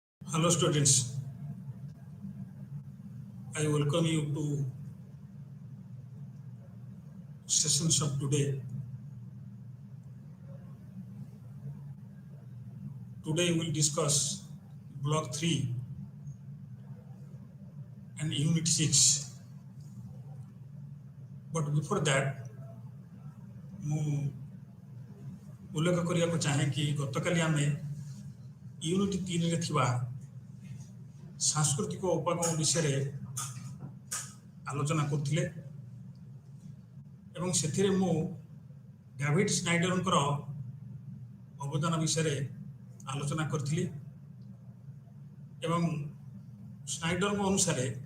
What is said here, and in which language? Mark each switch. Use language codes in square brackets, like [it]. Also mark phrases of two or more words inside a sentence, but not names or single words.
[en] Hello students, I welcome you to sessions of today. Today we will discuss block 3 and unit 6. But before that, [or] ମୁଁ ଉଲ୍ଲେଖ କରିବାକୁ ଚାହେଁ କି ଗତକାଲି ଆମେ ୟୁନିଟ୍ 3ରେ ଥିବା ସାଂସ୍କୃତିକ ଉପାଗମ ବିଷୟରେ ଆଲୋଚନା କରୁଥିଲେ ଏବଂ ସେଥିରେ ମୁଁ ଡାଭିଡ୍ ସ୍ନାଇଡରଙ୍କର ଅବଦାନ ବିଷୟରେ ଆଲୋଚନା କରିଥିଲି ଏବଂ ସ୍ନାଇଡରଙ୍କ ଅନୁସାରେ